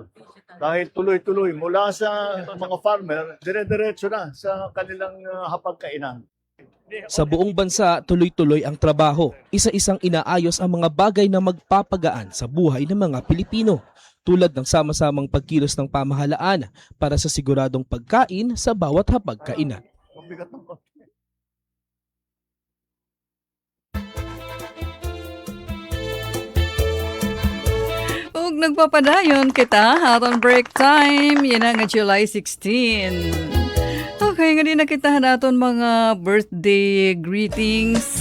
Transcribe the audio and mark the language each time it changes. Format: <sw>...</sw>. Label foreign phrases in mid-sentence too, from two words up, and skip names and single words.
<tl>Dahil tuloy-tuloy, mula sa mga farmer, dire-diretso na sa kanilang hapagkainan. Sa buong bansa, tuloy-tuloy ang trabaho. Isa-isang inaayos ang mga bagay na magpapagaan sa buhay ng mga Pilipino. tulad ng sama-samang pagkilos ng pamahalaan para sa siguradong pagkain sa bawat hapagkainan. Mabigat ng konti.</tl> <ceb>Ug nagpapadayon kita haron</ceb> <en>break time.</en> <ceb>Yan nga July 16. Okay, nga din nakita naton mga</ceb> <en>birthday greetings.</en>